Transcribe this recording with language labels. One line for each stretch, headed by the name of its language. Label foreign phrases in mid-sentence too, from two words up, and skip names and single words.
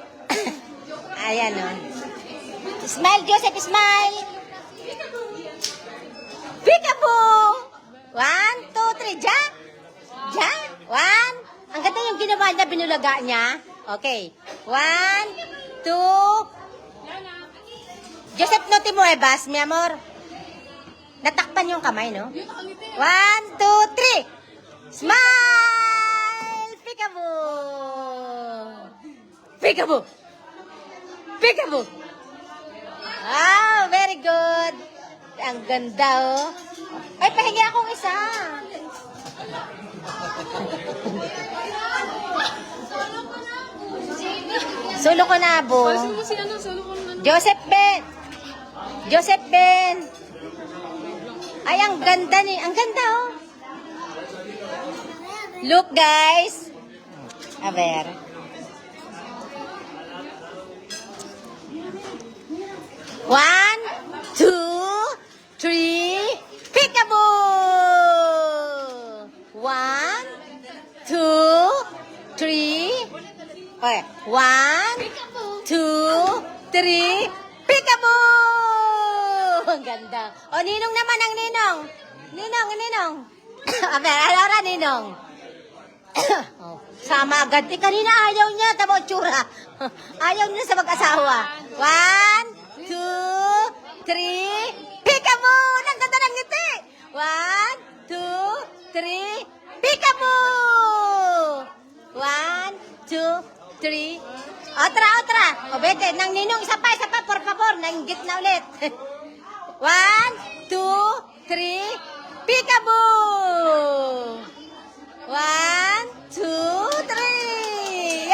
Filipino: Ayan o.
English: Smile, Joseph, smile. Peekaboo! 1, 2, 3, ja! Ja! 1.
Filipino: Ang ganda yung ginawa niya, binulaga niya.
English: Okay. 1, 2.
Spanish: Joseph, no te muevas, mi amor.
Filipino: Natakpan yung kamay, no? 1, 2, 3.
English: Smile! Peekaboo! Peekaboo! Peekaboo! Wow, very good.
Filipino: Ang ganda, oh. Ay, pahingi akong isa. Solo ko na, bo. Joseph Ben. Joseph Ben. Ay, ang ganda ni. Ang ganda, oh.
English: Look, guys.
Spanish: A ver.
English: One, two, three, peekaboo! 1, 2, 3. Okay. 1, 2, 3, peekaboo!
Filipino: Ang ganda. O, Ninong naman ang Ninong. Ninong.
Spanish: A ver, alora, Ninong.
Filipino: Oh, sama agad. Kanina ayaw niya. Tama tsura. Ayaw niya sa mag-asawa. 1, 2, 3. Peekaboo! Ang ganda ng ngiti. 1, 2, 3.
English: Peekaboo! 1, 2, 3. Otra.
Filipino: O, bete. Nang ninong, isa pa,
Spanish: por favor.
Filipino: Nanggit na ulit.
English: 1, 2, 3. Peekaboo! 1, 2, 3.